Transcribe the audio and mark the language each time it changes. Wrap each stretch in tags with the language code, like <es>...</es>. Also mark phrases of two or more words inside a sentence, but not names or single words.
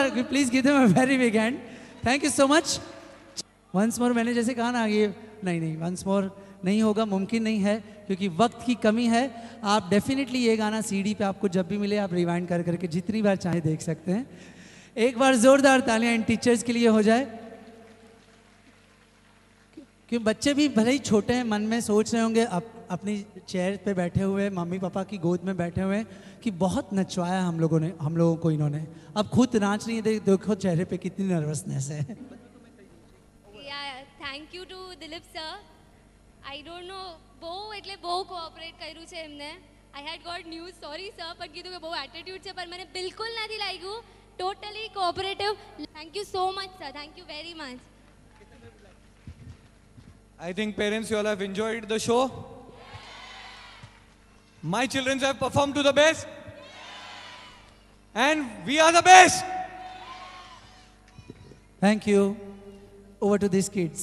<en>please give them a very big hand. thank you so much. once more</en> <hi>मैंने जैसे कहा ना ये नहीं</hi> <en>once more</en> <hi>नहीं होगा, मुमकिन नहीं है क्योंकि वक्त की कमी है. आप डेफिनेटली ये गाना सीडी पे आपको जब भी मिले आप रिवाइंड कर करके जितनी बार चाहे देख सकते हैं. एक बार जोरदार तालियां इन टीचर्स के लिए हो जाए. कि बच्चे भी भले ही छोटे हैं, मन में सोच रहे होंगे अपनी चेयर पे बैठे हुए, मम्मी पापा की गोद में बैठे हुए कि बहुत नचवाया हम लोगों को इन्होंने, अब खुद नाच रही है, देखो चेहरे पे कितनी नर्वसनेस है।</hi> <en>thank you to દિલીપ સર. I don't know</en> <gu>બહુ કોઓપરેટ કર્યું છે એમને.</gu> <en>I had got news, sorry sir,</en> <gu>પણ કીધું કે બહુ એટીટ્યુડ છે, પણ મને બિલકુલ નથી લાગ્યું.</gu> <en>Totally cooperative. Thank you so much sir, thank you very much. I think parents, you all have enjoyed the show. My children have performed to the best. And we are the best. Thank you. Over to these kids.</en>